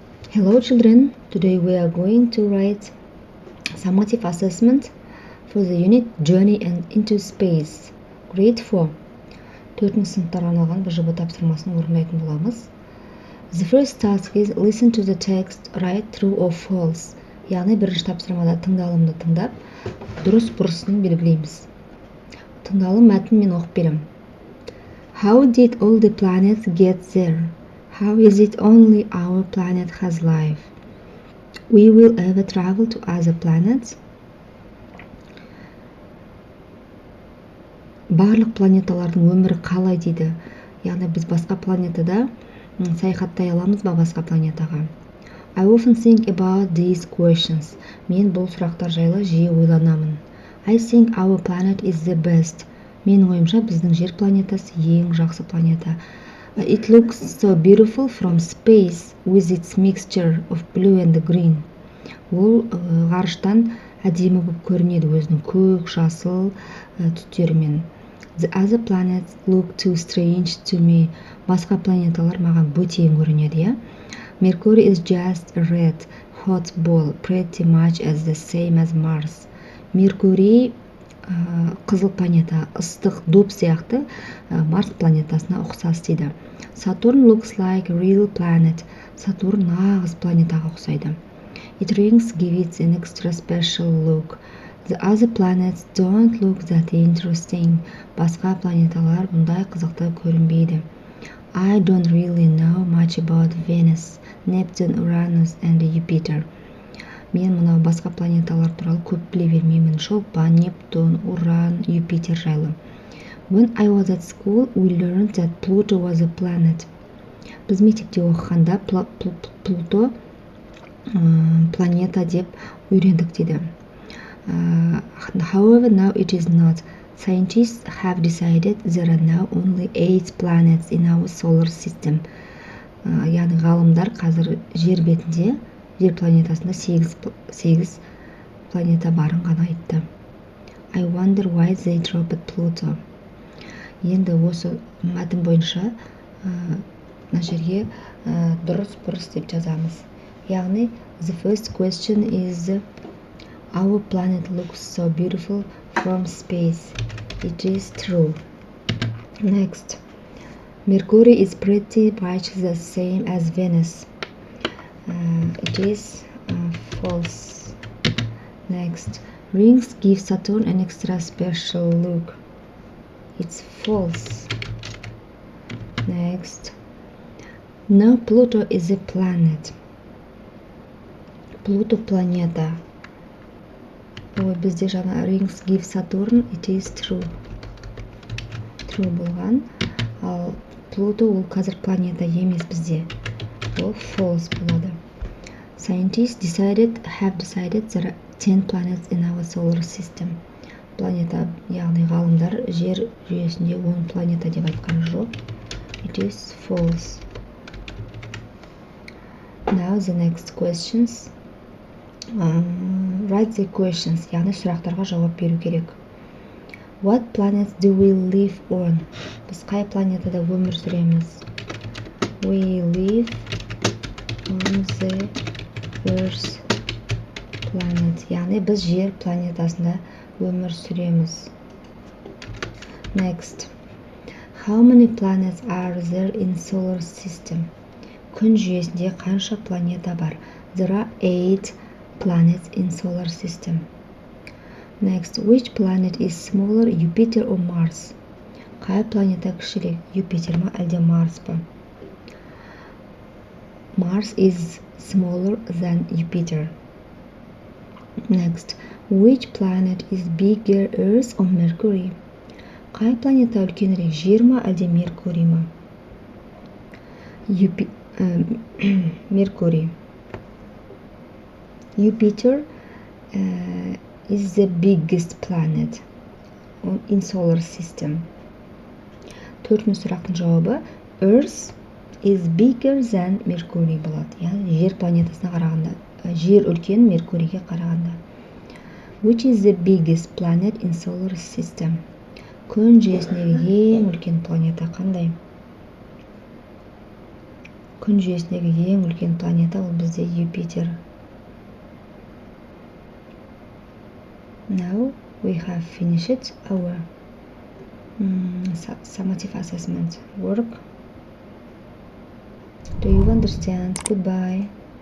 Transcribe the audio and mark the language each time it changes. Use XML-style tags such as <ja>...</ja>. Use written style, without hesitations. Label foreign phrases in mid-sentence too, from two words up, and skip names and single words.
<en>Hello children, today we are going to write summative assessment for the unit Journey into Space, Grade 4.</en> <kk>4-ші сыныптарға арналған БЖБ тапсырмасын орындайтын боламыз.</kk> <en>The first task is listen to the text, write true or false.</en> <kk>Яғни бірінші тапсырмада тыңдалымды тыңдап, дұрыс бұрысын белгілейміз. Тыңдалым мәтінін мен оқып беремін.</kk> <en>How did all the planets get there? How is it only our planet has life? We will ever travel to other planets?</en> <kk>Барлық планеталардың өмірі қалай дейді? Яғни біз басқа планетада саяхаттай аламыз ба басқа планетаға?</kk> <en>I often think about these questions.</en> <kk>Мен бұл сұрақтар жайлы жиі ойланамын.</kk> <en>I think our planet is the best.</en> <kk>Менің ойымша біздің жер планетасы ең жақсы планета.</kk> <en>It looks so beautiful from space with its mixture of blue and green.</en> <kk>Ол ғарыштан әдемі болып көрінеді өзінің көк, жасыл түстерімен.</kk> <en>The other planets look too strange to me.</en> <kk>Басқа планеталар маған бөтен көрінеді, иә?</kk> <en>Mercury is just a red, hot ball, pretty much as the same as Mars.</en> <kk>Меркурий қызыл планета, ыстық доп сияқты Марс планетасына ұқсас дейді.</kk> <en>Saturn looks like a real planet.</en> <kk>Сатурн нағыз планетаға ұқсайды.</kk> <en>It rings give it an extra special look. The other planets don't look that interesting.</en> <kk>Басқа планеталар бұндай қызықты көрінбейді.</kk> <en>I don't really know much about Venus, Neptune, Uranus and Jupiter.</en> <kk>Мен мынау басқа планеталар туралы көп біле бермеймін. Шолпан, Нептун, Уран, Юпитер жайлы.</kk> <en>When I was at school, we learned that Pluto was a planet.</en> <kk>Біз мектепте оқығанда Плуто планета деп үйрендік дейді.</kk> <en>However, now it is not. Scientists have decided there are now only 8 planets in our solar system.</en> <kk>Яғни ғалымдар қазір жер бетінде жер планетасында 8 планета барын ғана айтты.</kk> <en>I wonder why they dropped Pluto.</en> <kk>Енді осы мәтін бойынша мына жерге дұрыс бұрыс деп жазамыз.</kk> <en>Яғни the first question is our planet looks so beautiful from space. It is true. Next, Mercury is pretty much the same as Venus. It is false. Next, rings give Saturn an extra special look. It's false. Next, no, Pluto is a planet.</en> <kk>Pluto планета. Ой, бізде жаңа</kk> <en>rings give Saturn, it is true.</en> <kk>True болған. Ал Pluto ол қазір планета емес бізде. Ол false болады.</kk> <en>Scientists have decided there are 10 planets in our solar system.</en> <kk>Планета, яғни ғалымдар жер жүйесінде 10 планета деп айтқан жоқ.</kk> <en>It is false. Now the next questions. Write the questions,</en> <kk>яғни сұрақтарға жауап беру керек.</kk> <en>What planets do we live on?</en> <kk>Біз қай планетада өмір сүреміз?</kk> <en>We live on the Earth planet.</en> <kk>Яғни біз жер планетасында өмір сүреміз.</kk> <en>Next. How many planets are there in solar system?</en> <kk>Күн жүйесінде қанша планета бар?</kk> <en>There are 8 planets in solar system. Next, which planet is smaller, Jupiter or Mars?</en> <kk>Қай планета кішірек, Юпитер ма әлде Марс па?</kk> <en>Mars is smaller than Jupiter. Next, which planet is bigger, Earth or Mercury?</en> <kk>Қай планета үлкенірек, Жер ма әлде Меркурий ма?</kk> <en>Mercury. Jupiter is the biggest planet in solar system.</en> <kk>4-ші сұрақтың жауабы</kk> <en>Earth is bigger than Mercury болады.</en> <kk>Яғни жер планетасына қарағанда, жер үлкен Меркурийге қарағанда.</kk> <en>Which is the biggest planet in solar system?</en> <kk>Күн жүйесіндегі ең үлкен планета қандай? күн жүйесіндегі ең үлкен планета ол бізде Юпитер.</kk> <en>Now we have finished our summative assessment work. Do you understand? Goodbye.</en>